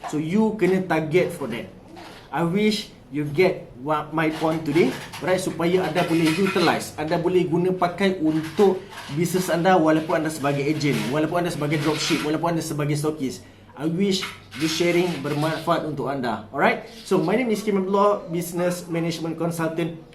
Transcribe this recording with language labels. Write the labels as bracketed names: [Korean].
[English] So you [Malay] kena [English] target for that. I wish you get my point today, right? [Malay] Supaya anda boleh utilize, anda boleh guna pakai untuk bisnes anda, walaupun anda sebagai agent, walaupun anda sebagai dropship, walaupun anda sebagai stockist. [English] I wish this sharing [Malay] bermanfaat untuk anda. [English] Alright, so my name is Kim Abdullah, business management consultant.